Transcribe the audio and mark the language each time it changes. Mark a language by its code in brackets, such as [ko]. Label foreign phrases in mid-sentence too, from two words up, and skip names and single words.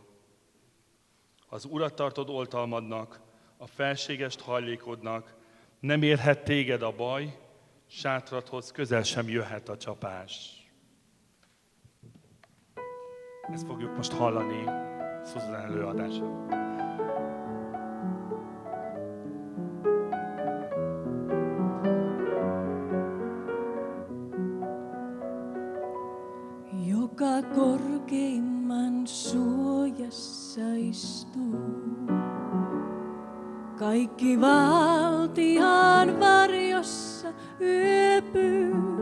[hu] Az Urat tartod oltalmadnak, a felségest hajlékodnak, nem érhet téged a baj, sátradhoz közel sem jöhet a csapás. Ezt fogjuk most hallani Susan előadását. [fi] Joka korkeimman suojassa istuu, kaikki valtiaan varjossa yöpyy.